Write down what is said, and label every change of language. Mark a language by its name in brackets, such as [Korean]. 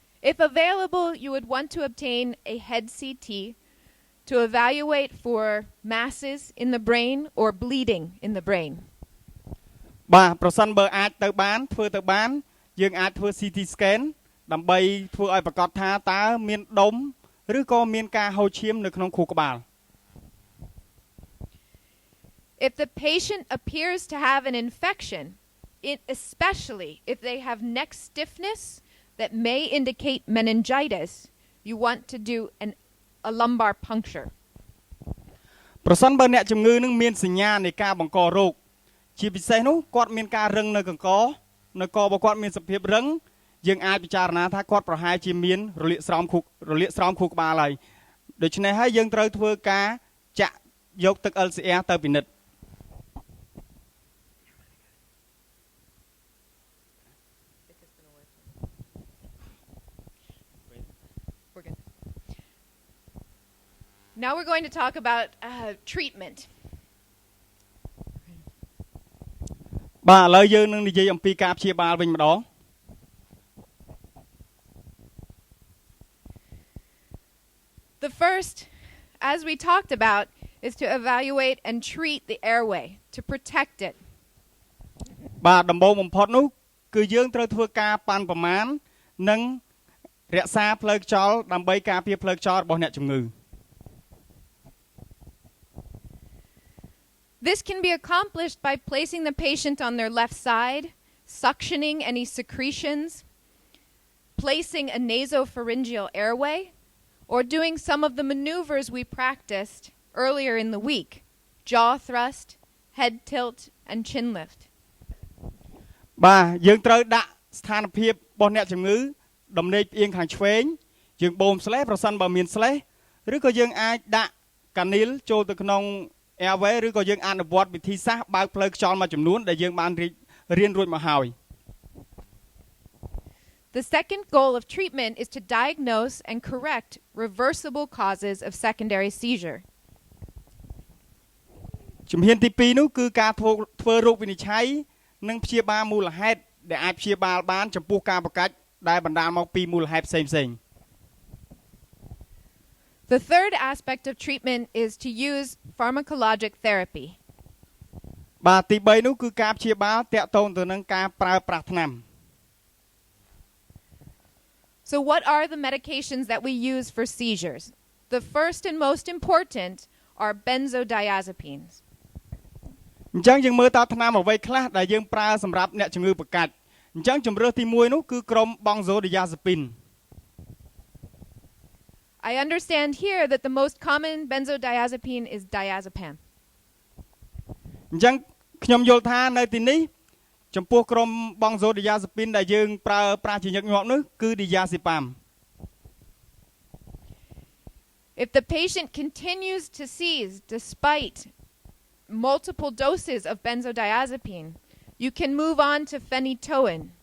[English] If available, you would want to obtain a head CT to evaluate for masses in the brain or bleeding in the brain. [Khmer] បាទប្រសិនបើអាចទៅបានធ្វើទៅបានយើងអាចធ្វើ CT scan ដើម្បីធ្វើឲ្យប្រកាសថាតើមានដុំឬក៏មានការហូរឈាមនៅក្នុងខួរក្បាល [English] If the patient appears to have an infection, especially if they have neck stiffness that may indicate meningitis, you want to do a lumbar puncture. [Khmer] ប្រសិនបើអ្នកជំងឺនឹងមានសញ្ញានៃការបង្ករោគជាពិសេសនោះគាត់មានការរឹងនៅកង្កនៅករបស់គាត់មានសភាពរឹងយើងអាចពិចារណាថាគាត់ប្រហែលជាមានរលាកស្រោមខួរក្បាលហើយដូច្នេះហើយយើងត្រូវធ្វើការចាក់យកទឹក LCR ទៅពិនិត្យ [English] Now we're going to talk about treatment. [Khmer] បាទឥឡូវយើងនឹងនិយាយអំពីការព្យាបាលវិញម្ដង [English] The first, as we talked about, is to evaluate and treat the airway to protect it. [Khmer] បាទដំបូងបំផុតនោះគឺយើងត្រូវធ្វើការប៉ាន់ប្រមាណនិងរក្សាផ្លូវខ្យល់ដើម្បីការពារផ្លូវខ្យល់របស់អ្នកជំងឺ [English] This can be accomplished by placing the patient on their left side, suctioning any secretions, placing a nasopharyngeal airway, or doing some of the maneuvers we practiced earlier in the week: jaw thrust, head tilt, and chin lift. [Khmer] បាទយើងត្រូវដាក់ស្ថានភាពរបស់អ្នកជំងឺដំណេកផ្អៀងខាងឆ្វេងយើងបូមស្លេសប្រសិនបើមានស្លេសឬក៏យើងអាចដាក់កានីលចូលទៅក្នុង airway ឬក៏យើងអនុវត្តវិធីសាស្ត្របើកផ្លូវខ្យល់មួយចំនួនដែលយើងបានរៀនរួចមកហើយ [English] The second goal of treatment is to diagnose and correct reversible causes of secondary seizure. [Khmer] ជំហានទី2នោះគឺការធ្វើរោគវិនិច្ឆ័យនិងព្យាបាលមូលហេតុដែលអាចព្យាបាលបានចំពោះការប្រកាច់ដែលបណ្ដាលមកពីមូលហេតុផ្សេងៗ [English] The third aspect of treatment is to use pharmacologic therapy. [Khmer] បាទទី3នោះគឺការព្យាបាលតាក់ទងទៅនឹងការប្រើប្រាស់ថ្នាំ [English] So what are the medications that we use for seizures? The first and most important are benzodiazepines. [Khmer] អញ្ចឹងយើងមើលតើថ្នាំអ្វីខ្លះដែលយើងប្រើសម្រាប់អ្នកជំងឺប្រកាច់អញ្ចឹងជំរើសទី1នោះគឺក្រុម benzodiazepine. [English] I understand here that the most common benzodiazepine is diazepam. [Khmer] អញ្ចឹងខ្ញុំយល់ថានៅទីនេះចំពោះក្រុម benzodiazepine ដែលយើងប្រើប្រាស់ជាញឹកញាប់នោះគឺ diazepam. [English] If the patient continues to seize despite multiple doses of benzodiazepine, you can move on to phenytoin.